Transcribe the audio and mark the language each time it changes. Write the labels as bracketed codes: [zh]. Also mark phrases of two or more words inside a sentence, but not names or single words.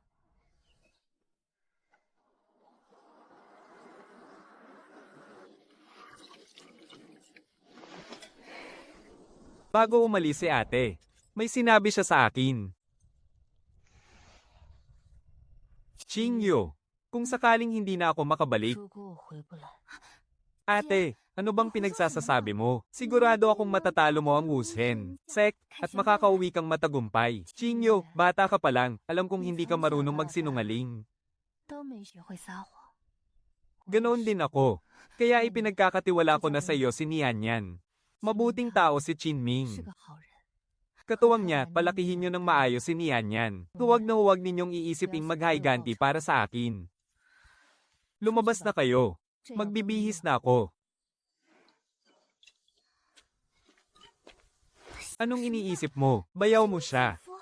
[tl] Bago umalis si ate, may sinabi siya sa akin. Qingyu, kung sakaling hindi na ako makabalik, [zh] 如果我回不来， [tl] ate, ano bang pinagsasasabi mo? Sigurado akong matatalo mo ang Wushen, Sek, at makakauwi kang matagumpay. Qingyu, bata ka pa lang, alam kong hindi ka marunong magsinungaling. [zh] 都没学会撒谎。 [tl] Ganoon din ako. Kaya ipinagkakatiwala ko na sa iyo si Nian Yan. Mabuting tao si [zh] 是 Chinming. 个好人。 [tl] Katuwang niya, palakihin niyo ng maayos si Nian Yan. Huwag na huwag ninyong iisiping maghayganti para sa akin. Lumabas na kayo. [zh] 这样 [tl] Magbibihis na ako. Anong iniisip mo? Bayaw mo siya.